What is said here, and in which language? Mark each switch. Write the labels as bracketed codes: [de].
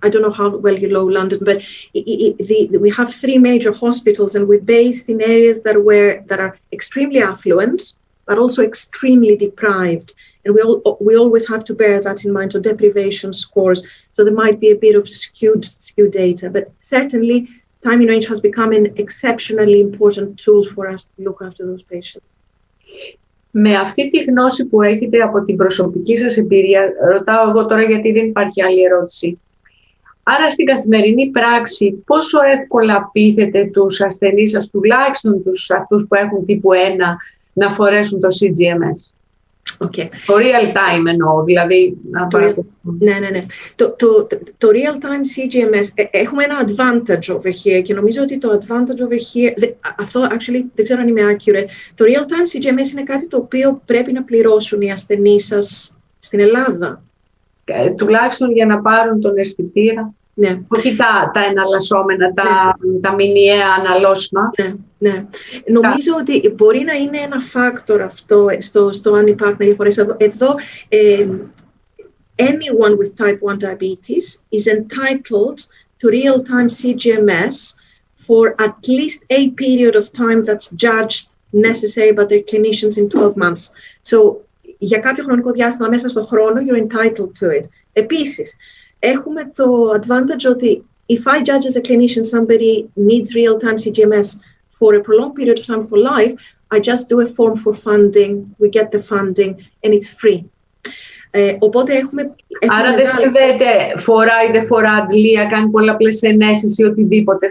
[en] I don't know how well you know London, but we have 3 major hospitals, and we're based in areas that are extremely affluent, but also extremely deprived. And we always have to bear that in mind. So deprivation scores. So there might be a bit of skewed data, but certainly time in range has become an exceptionally important tool for us to look after those patients. [el] Με αυτή τη γνώση που έχετε από την προσωπική σας εμπειρία, ρωτάω εγώ τώρα γιατί δεν υπάρχει άλλη ερώτηση. Άρα στην καθημερινή πράξη πόσο εύκολα πείθετε τους ασθενείς σας, τουλάχιστον αυτούς που έχουν τύπου 1, να φορέσουν το CGMS? [en] Okay. [el] Το real time εννοώ, δηλαδή. Ναι. Το real time CGMS, έχουμε ένα [en] advantage over here [el] και νομίζω ότι το advantage over here, αυτό actually δεν ξέρω αν είμαι accurate, το real time CGMS είναι κάτι το οποίο πρέπει να πληρώσουν οι ασθενείς σας στην Ελλάδα. Τουλάχιστον για να πάρουν τον αισθητήρα. Ναι. Όχι τα εναλλασσόμενα, τα μηνιαία αναλώσιμα. Ναι. Νομίζω ότι μπορεί να είναι ένα factor αυτό στο αν υπάρχουν διαφορές. [en] Εδώ, anyone with type 1 diabetes is entitled to real-time CGMS for at least a period of time that's judged necessary by their clinicians in 12 months. So, [el] για κάποιο χρονικό διάστημα μέσα στο χρόνο, [en] you're entitled to it. [el] Επίσης, έχουμε το [en] advantage [el] ότι [en] if I judge as a clinician somebody needs real-time CGMS for a prolonged period of time for life, I just do a form for funding, we get the funding, and it's free. [el] Οπότε έχουμε άρα δεν συνδέεται φορά ή δεν φορά αντλία, κάνει πολλαπλές ενέσεις ή οτιδήποτε.